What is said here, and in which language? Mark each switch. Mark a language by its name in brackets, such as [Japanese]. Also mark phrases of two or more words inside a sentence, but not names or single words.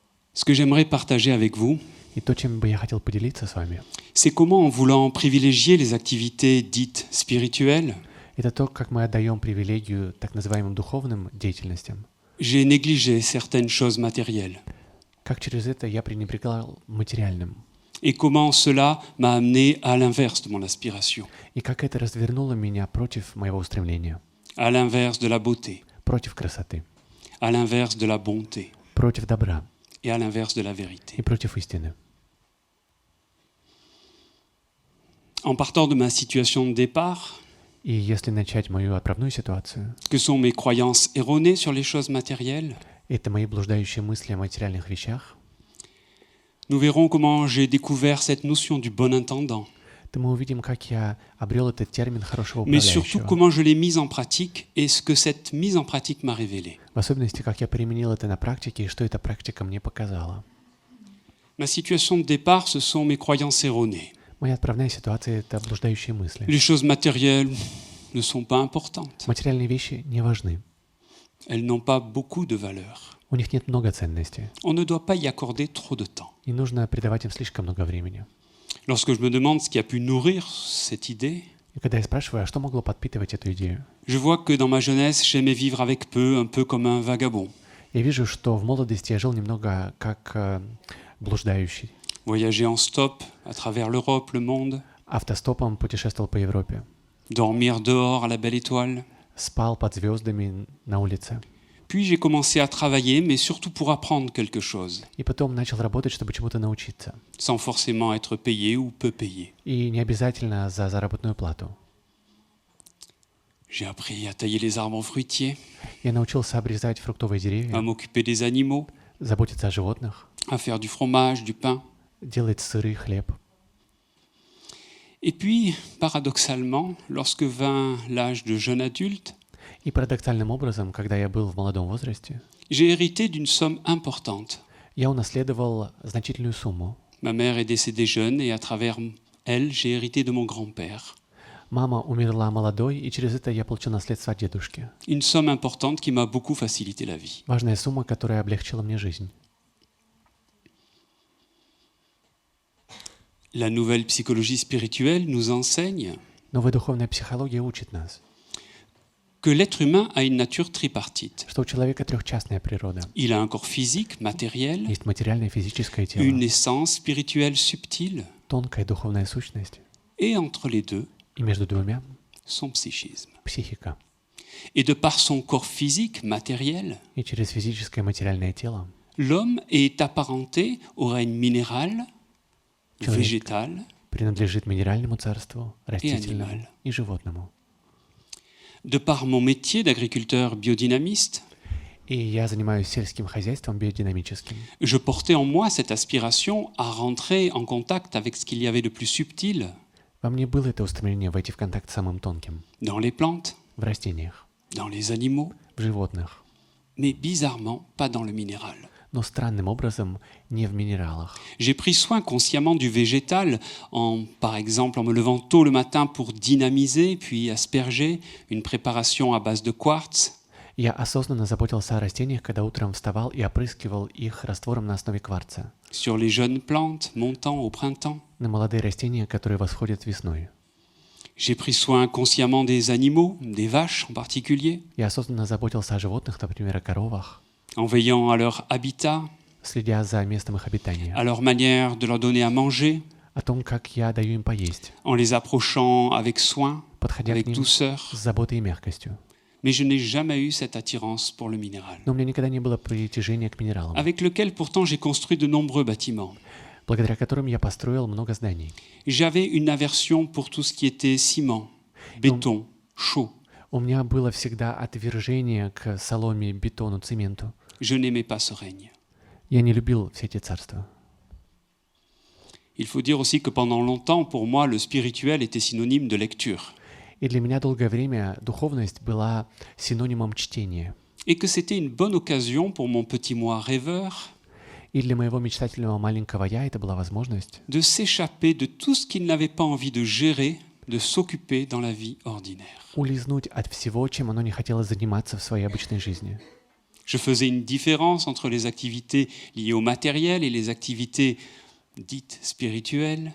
[French] Ce que j'aimerais partager avec vous, [Russian] И то, чем бы я хотел поделиться с вами, [French] c'est comment, en voulant privilégier les activités dites spirituelles, [Russian] это то, как мы отдаем привилегию так называемым духовным деятельностям, [French] j'ai négligé certaines choses matérielles. [Russian] как через это я пренебрегал материальным, [French] Et comment cela m'a amené à l'inverse de mon aspiration, [Russian] и как это развернуло меня против моего устремления, [French] à l'inverse de la beauté, [Russian] против красоты, [French] à l'inverse de la bonté [Russian] против добра [French] et à l'inverse de la vérité. [Russian] и против истины. [French] En partant de ma situation de départ, [Russian] И если начать мою отправную ситуацию, [French] que sont mes croyances erronées sur les choses matérielles, [Russian] это мои блуждающие мысли о материальных вещах, [French] nous verrons comment j'ai découvert cette notion du bon intendant, [Russian] то мы увидим, как я обрел этот термин хорошего [French] mais surtout [Russian] управляющего. [French] comment je l'ai mise en pratique et ce que cette mise en pratique m'a révélé. [Russian] В особенности, как я применил это на практике и что эта практика мне показала. [French] Ma situation de départ, ce sont mes croyances erronées. [Russian] Моя отправная ситуация — это блуждающие мысли. [French] Les choses matérielles ne sont pas importantes. [Russian] Материальные вещи не важны. [French] Elles n'ont pas beaucoup de valeur. [Russian] У них нет много ценности. [French] On ne doit pas y accorder trop de temps. [Russian] Не нужно придавать им слишком много времени. [French] Lorsque je me demande ce qui a pu nourrir cette idée, [Russian] И когда я спрашиваю, а что могло подпитывать эту идею, [French] je vois que dans ma jeunesse, j'aimais vivre avec peu, un peu comme un vagabond. [Russian] я вижу, что в молодости я жил немного как блуждающий. [French] Voyager en stop à travers l'Europe, le monde, [Russian] Автостопом путешествовал по Европе. [French] dormir dehors à la belle étoile. [Russian] Спал под звездами на улице. [French] Puis j'ai commencé à travailler, mais surtout pour apprendre quelque chose, [Russian] И потом начал работать, чтобы чему-то научиться. [French] sans forcément être payé ou peu payé. [Russian] И не обязательно за заработную плату. [French] J'ai appris à tailler les arbres fruitiers, [Russian] Я научился обрезать фруктовые [French] à [Russian] деревья, [French] m'occuper des animaux, [Russian] заботиться о животных, [French] à faire du fromage, du pain. [Russian] делать сыры, хлеб. [French] Et puis, paradoxalement, lorsque vint l'âge de jeune adulte, [Russian] И парадоксальным образом, когда я был в молодом возрасте, [French] j'ai hérité d'une somme importante. [Russian] я унаследовал значительную сумму. [French] Ma mère est décédée jeune et à travers elle, j'ai hérité de mon grand-père. [Russian] Мама умерла молодой, и через это я получил наследство от дедушки. [French] Une somme importante qui m'a beaucoup facilité la vie. [Russian] Важная сумма, которая облегчила мне жизнь. [French] La nouvelle psychologie spirituelle nous enseigne [Russian] Новая духовная психология учит нас, [French] que l'être humain a une nature tripartite. [Russian] что у человека трехчастная природа. [French] Il a un corps physique, matériel, [Russian] Есть материальное физическое тело, [French] une essence spirituelle subtile, [Russian] тонкая духовная сущность, [French] et entre les deux, [Russian] и между двумя [French] son psychisme. [Russian] психика. [French] Et de par son corps physique, matériel, [Russian] И через физическое материальное тело [French] l'homme est apparenté au règne minéral, [Russian] Человек. [French] végétal, [Russian] принадлежит минеральному царству, растительному [French] animal. [Russian] и животному. [French] De par mon métier d'agriculteur biodynamiste, [Russian] И я занимаюсь сельским хозяйством биодинамическим. [French] je portais en moi cette aspiration à rentrer en contact avec ce qu'il y avait de plus subtil [Russian] Во мне было это устремление войти в контакт с самым тонким, [French] dans les plantes, [Russian] в растениях, [French] dans les animaux, [Russian] в животных, [French] mais bizarrement pas dans le minéral. [Russian] но странным образом не в минералах. [French] J'ai pris soin consciemment du végétal, par exemple en me levant tôt le matin pour dynamiser, puis asperger une préparation à base de quartz, [Russian] Я осознанно заботился о растениях, когда утром вставал и опрыскивал их раствором на основе кварца [French] sur les jeunes plantes montant au printemps. [Russian] на молодые растения, которые восходят весной. [French] J'ai pris soin consciemment des animaux, des vaches en particulier, [Russian] Я осознанно заботился о животных, например, о коровах, [French] en veillant à leur habitat, [Russian] следя за местом их обитания, [French] à leur manière de leur donner à manger, [Russian] о том, как я даю им поесть, [French] en les approchant avec soin, [Russian] подходя [French] avec [Russian] к ним [French] douceur. [Russian] с заботой и мягкостью. [French] Mais je n'ai jamais eu cette attirance pour le minéral, [Russian] Но у меня никогда не было притяжения к минералам, [French] avec lequel pourtant j'ai construit de nombreux bâtiments. [Russian] благодаря которым я построил много зданий. [French] J'avais une aversion pour tout ce qui était ciment, béton, chaud. [Russian] У меня было всегда отвержение к соломе, бетону, цементу. [French] Je n'aimais pas ce règne. [Russian] Я не любил все эти царства. [French] Il faut dire aussi que pendant longtemps, pour moi, le spirituel était synonyme de lecture. [Russian] И для меня долгое время духовность была синонимом чтения. [French] Et que c'était une bonne occasion pour mon petit moi rêveur [Russian] И для моего мечтательного маленького «я» это была возможность [French] de s'échapper de tout ce qu'il n'avait pas envie de gérer, de s'occuper dans la vie ordinaire. [Russian] улизнуть от всего, чем оно не хотело заниматься в своей обычной жизни. [French] Je faisais une différence entre les activités liées au matériel et les activités dites spirituelles,